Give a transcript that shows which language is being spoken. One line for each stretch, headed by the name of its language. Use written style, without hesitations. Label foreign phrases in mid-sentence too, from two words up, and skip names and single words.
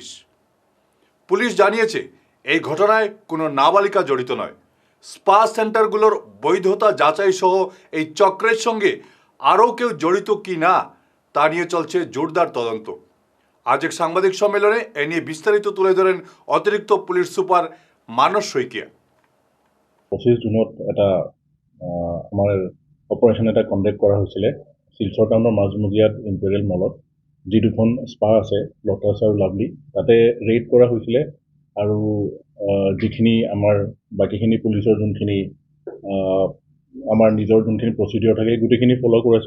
Bangla: পুলিশ জানিয়েছে এই ঘটনায় কোনো নাবালিকা জড়িত নয়। স্পা সেন্টারগুলোর বৈধতা যাচাই সহ এই চক্রের সঙ্গে আরও কেউ জড়িত কি না তা নিয়ে চলছে জোরদার তদন্ত। আজ এক সাংবাদিক সম্মেলনে এ নিয়ে বিস্তারিত তুলে ধরেন অতিরিক্ত পুলিশ সুপার মানস শইকীয়া।
Assamese: 25 জুনত এটা আমাৰ অপাৰেশ্যন এটা কণ্ডাক্ট কৰা হৈছিলে শিলচৰ টাউনৰ মাজমজিয়াত ইম্পেৰিয়েল মলত, যি দুখন স্পা আছে লটাছ আৰু লাভলি, তাতে ৰেইড কৰা হৈছিলে। আৰু যিখিনি আমাৰ বাকীখিনি পুলিচৰ যোনখিনি আমাৰ নিজৰ যোনখিনি প্ৰচিডিঅ'ৰ থাকে গোটেইখিনি ফ'ল' কৰিছিল।